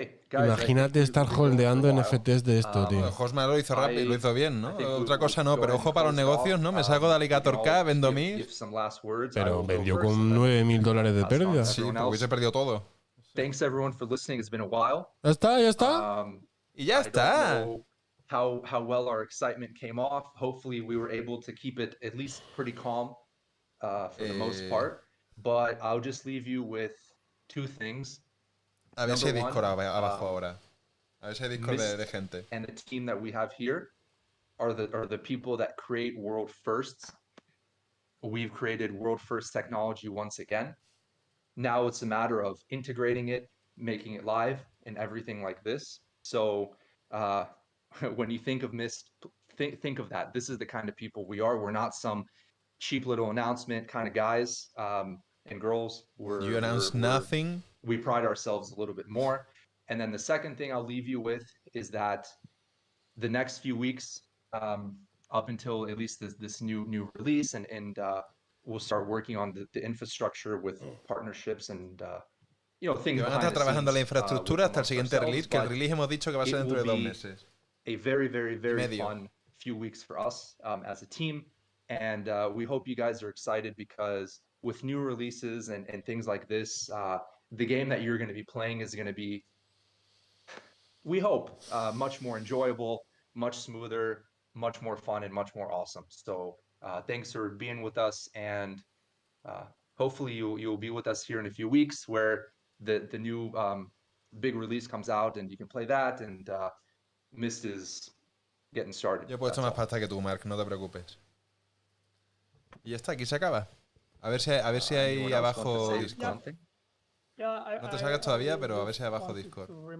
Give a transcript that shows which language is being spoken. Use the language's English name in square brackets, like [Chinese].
[Spanish] Imagínate estar holdeando NFTs de esto, tío. Josma lo hizo rápido, lo hizo bien, ¿no? Otra cosa no, pero ojo para los negocios, ¿no? Me salgo de Alligator K, vendo mí. Pero vendió con $9,000 de pérdida. Sí, porque hubiese perdido todo. [English] Thanks everyone for listening. It's been a while. [Spanish] Ya está. Y ya está. [English] How well our excitement came off. Hopefully we were able to keep it at least pretty calm for the most part. But I'll just leave you with two things. [Spanish] A ver si hay Discord abajo ahora. A ver si hay Discord de gente. [English] And the team that we have here are the people that create world firsts. We've created world first technology once again. Now it's a matter of integrating it, making it live, and everything like this. So when you think of Mist, think of that. This is the kind of people we are. We're not some cheap little announcement kind of guys and girls. You announce nothing. We pride ourselves a little bit more. And then the second thing I'll leave you with is that the next few weeks, up until at least this new release, and we'll start working on the infrastructure with partnerships and things [Spanish] que van a estar trabajando la infraestructura hasta el siguiente release, que el release hemos dicho que va a ser dentro de 2 meses. [English] A very, very, very fun few weeks for us as a team, and we hope you guys are excited because with new releases and things like this, the game that you're going to be playing is going to be, we hope, much more enjoyable, much smoother, much more fun, and much more awesome. So thanks for being with us, and hopefully you'll be with us here in a few weeks where the new big release comes out and you can play that, and Myst is getting started. [Spanish] Yo he puesto más pasta que tú, Mark, no te preocupes. Y ya está, aquí se acaba. A ver si hay abajo Discord. No te salgas todavía, pero a ver si hay abajo Discord.